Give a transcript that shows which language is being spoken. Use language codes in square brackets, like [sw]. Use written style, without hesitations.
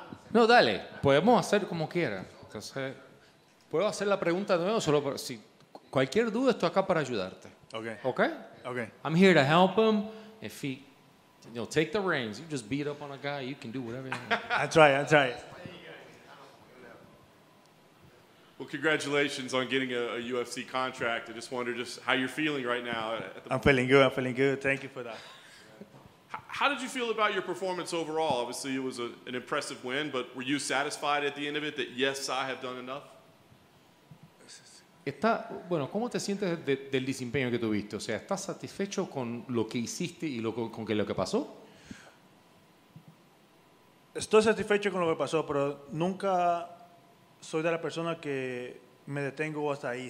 [es] No, dale, podemos hacer como quiera. Entonces, puedo hacer la pregunta de nuevo, solo por, si cualquier duda estoy acá para ayudarte. [en] Okay. Okay? Okay. I'm here to help him. If he, take the reins. You just beat up on a guy, you can do whatever you want. I try. Well, congratulations on getting a UFC contract. I just wonder just how you're feeling right now. I'm feeling good. Thank you for that. How did you feel about your performance overall? Obviously, it was an impressive win, but were you satisfied at the end of it that, yes, I have done enough? [es] Bueno, ¿cómo te sientes del desempeño que tuviste? O sea, ¿estás satisfecho con lo que hiciste y lo que pasó? Estoy satisfecho con lo que pasó, pero nunca soy de la persona que me detengo hasta ahí.